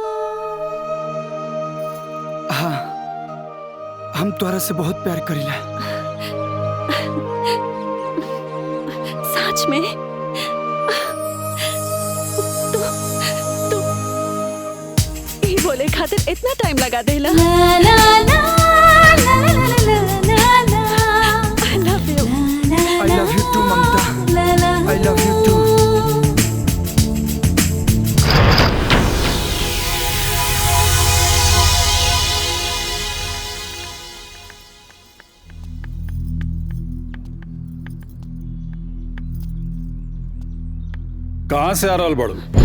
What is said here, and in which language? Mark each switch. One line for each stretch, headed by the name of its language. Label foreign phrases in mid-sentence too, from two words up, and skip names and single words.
Bhojpuri: हाँ, हम तोहरा से बहुत प्यार करीला। सच में? तू ये बोले खातिर इतना टाइम लगा देला?
English: I love you too, ममता। I love you too।
Bhojpuri: कहाँ से आ रहल बड़ू?